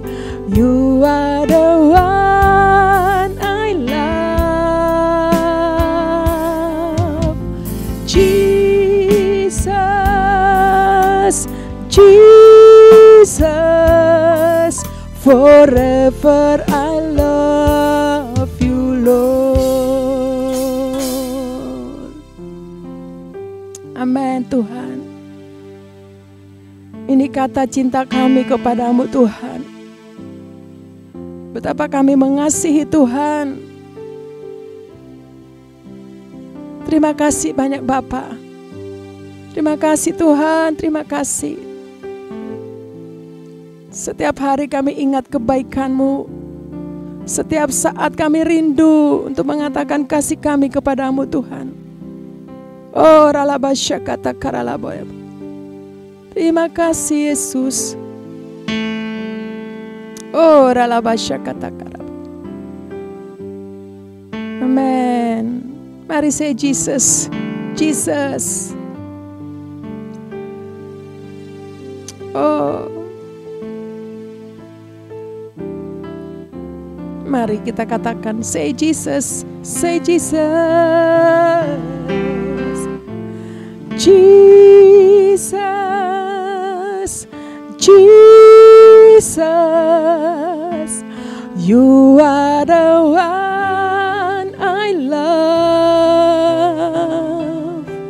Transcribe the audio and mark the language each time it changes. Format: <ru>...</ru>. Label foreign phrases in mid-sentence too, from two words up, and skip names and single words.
<en>You are the one I love. Jesus. Jesus. Forever I love you Lord.</en> <id>Amin Tuhan. Ini kata cinta kami kepadamu Tuhan. Betapa kami mengasihi Tuhan. Terima kasih banyak Bapa. Terima kasih Tuhan, terima kasih. Setiap hari kami ingat kebaikan-Mu. Setiap saat kami rindu untuk mengatakan kasih kami kepadamu Tuhan. Oh ralabasya kata karalaboya. Terima kasih Yesus. Oh ralabasya kata karalaboya.</id> <en>Amen. Mari say Jesus. Jesus.</en> <id>Oh, mari kita katakan,</id> <en>say Jesus, say Jesus. Jesus, Jesus, you are the one I love.</en>